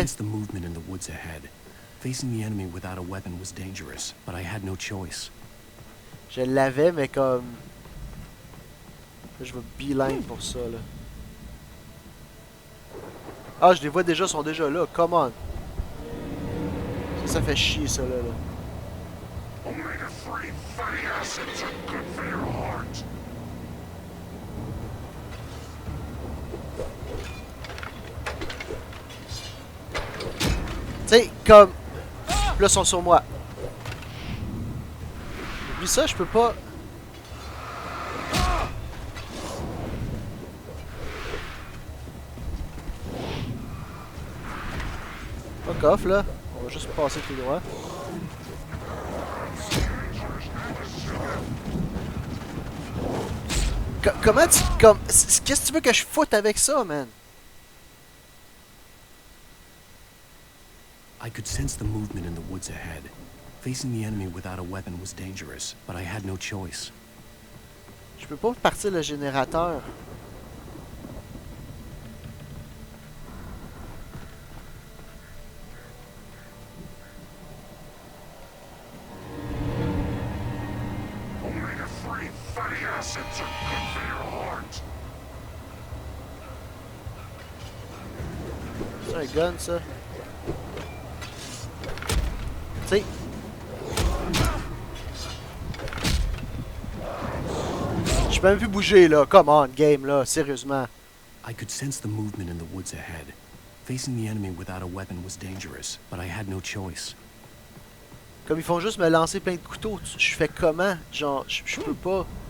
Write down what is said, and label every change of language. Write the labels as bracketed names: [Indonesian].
[English] sense the movement in the woods ahead. Facing the enemy without a weapon was dangerous, but I had no choice. [French] Je l'avais, mais comme... Là, je vais beeline pour ça, là. Ah, je les vois déjà, ils sont déjà là. [English] Come on. [French] Ça fait chier, ça, là. Tu sais, comme... Là, ils sont sur moi. Oublie ça, je peux pas... [English] Fuck off, là. [French] On va juste passer tout droit. Comment tu... Comme... Qu'est-ce que tu veux que je foute avec ça, man? [English] I could sense the movement in the woods ahead. Facing the enemy without a weapon was dangerous, but I had no choice. [French] Je peux pas partir le générateur. C'est un gun, ça. Tu sais. Je peux même plus bouger, là. [English] Come on, game, [French] là. Sérieusement. [English] I could sense the movement in the woods ahead. Facing the enemy without a weapon was dangerous, but I had no choice. [French] Comme ils font juste me lancer plein de couteaux. Je fais comment? Genre, je peux pas.